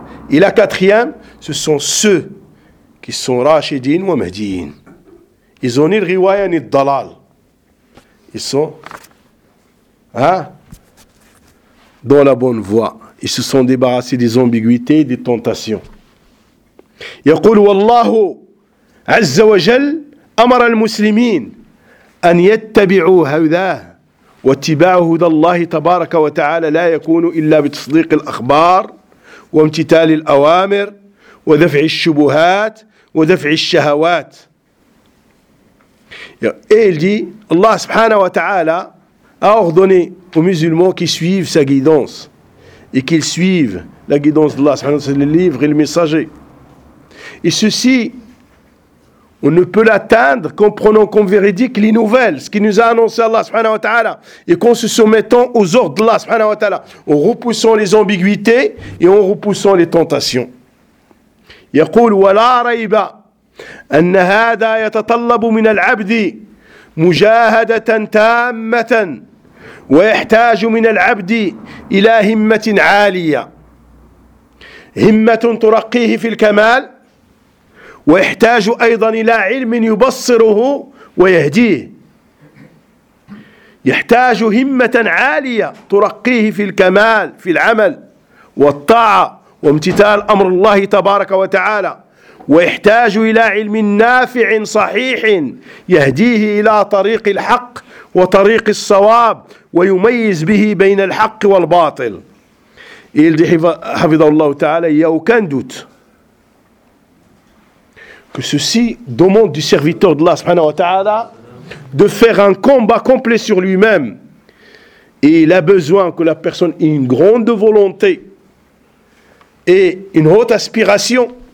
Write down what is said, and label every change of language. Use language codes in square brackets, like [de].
[fr] Et la quatrième, ce sont ceux qui sont rachidin ou mahdiin. Ils ont ni le riwaya ni le dalal. Ils sont dans la bonne voie. Ils se sont débarrassés des ambiguïtés et des tentations. [ar] Yaqul wallahu عز وجل أمر المسلمين أن يتبعوا هداه واتباعه هدى الله تبارك وتعالى لا يكون إلا بتصديق الأخبار وامتثال الأوامر ودفع الشبهات ودفع الشهوات. [fr] Il dit, Allah subhanahu wa ta'ala a ordonné aux musulmans qui suivent sa guidance et qu'ils suivent la guidance d'Allah subhanahu wa ta'ala, c'est le livre et le messager. Et ceci, on ne peut l'atteindre qu'en prenant comme véridique les nouvelles, ce qui nous a annoncé Allah subhanahu wa ta'ala, et qu'en se soumettant aux ordres d'Allah subhanahu wa ta'ala, en repoussant les ambiguïtés et en repoussant les tentations. [ar] Yaqul wa la rayba. أن هذا يتطلب من العبد مجاهدة تامة ويحتاج من العبد إلى همة عالية همة ترقيه في الكمال ويحتاج أيضا إلى علم يبصره ويهديه يحتاج همة عالية ترقيه في الكمال في العمل والطاعة وامتثال أمر الله تبارك وتعالى ويحتاج إلى علم نافع صحيح يهديه إلى طريق الحق وطريق الصواب ويميز به بين الحق والباطل. [fr] Il dit, حفظه الله تعالى, il n'y a aucun doute que ceci demande du serviteur d'Allah subhanahu wa ta'ala de faire un combat complet sur lui-même. Et il a besoin que la personne ait une grande volonté et une haute aspiration.